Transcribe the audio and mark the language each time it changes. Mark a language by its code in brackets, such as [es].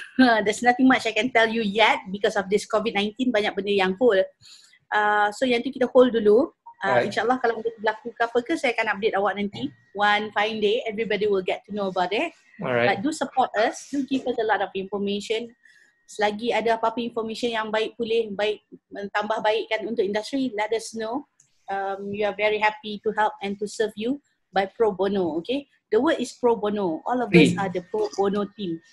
[en] There's nothing much I can tell you yet because of this COVID-19, [ms] banyak benda yang [en] hold. [ms] So yang tu kita hold dulu. InsyaAllah kalau benda berlaku ke apa ke, saya akan update awak nanti. [en] One fine day, everybody will get to know about it. Alright. But do support us, do give us a lot of information. [ms] Selagi ada apa-apa information yang baik tambah baik kan untuk industri, [en] let us know. We are very happy to help and to serve you by pro bono, okay? The word is pro bono. All of us are the pro bono team.